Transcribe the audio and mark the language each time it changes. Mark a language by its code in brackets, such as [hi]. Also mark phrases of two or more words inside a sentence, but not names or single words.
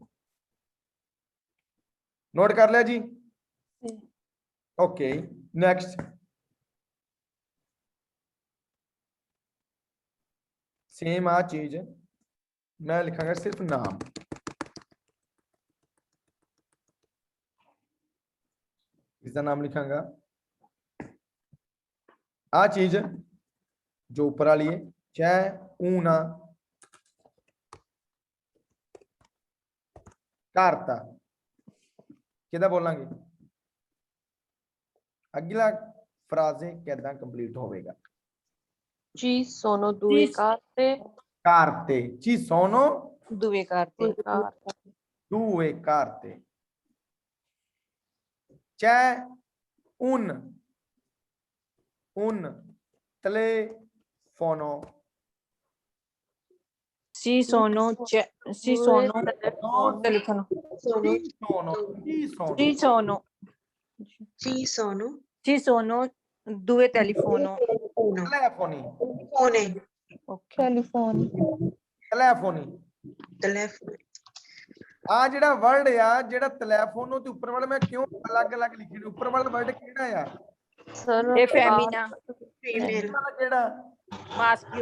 [pa] ਨੋਟ ਕਰ ਲਿਆ ਜੀ [en] okay next [pa] ਸੇਮ ਆ ਚੀਜ਼ ਮੈਂ ਲਿਖਾਂਗਾ ਸਿਰਫ਼ ਨਾਮ ਇਸਕਾ ਨਾਮ ਲਿਖਾਂਗਾ ਆ ਚੀਜ਼ ਜੋ ਉੱਪਰ ਵਾਲੀ ਹੈ ਚਾਹੇ [it] una carta [pa] ਕਿੱਦਾਂ ਬੋਲਾਂਗੇ ਅਗਲਾ ਫ੍ਰਾਜ਼ੇ ਕਿੱਦਾਂ ਕੰਪਲੀਟ ਹੋਵੇਗਾ [it] ci sono due carte carte ci sono due carte due carte c'è un telefono ci sono ci sono telefono ci sono ci sono Ci sono ci sono due telefono uno. telefoni [en] One. ਓਕੇ [it] ਟੈਲੀਫੋਨ telefoni Telefono. [pa] ਆ ਜਿਹੜਾ ਵਰਡ ਆ ਜਿਹੜਾ ਟੈਲੀਫੋਨ ਤੇ ਉੱਪਰ ਵਾਲਾ ਮੈਂ ਕਿਉਂ ਅਲੱਗ-ਅਲੱਗ ਲਿਖੇ ਨੇ ਉੱਪਰ ਵਾਲਾ ਵਰਡ ਕਿਹੜਾ ਆ [en] sir [pa] ਇਹ ਫੈਮਿਨਾ [en] Female. [pa] ਵਾਲਾ ਕਿਹੜਾ [it] ਮਾਸਕਿਓ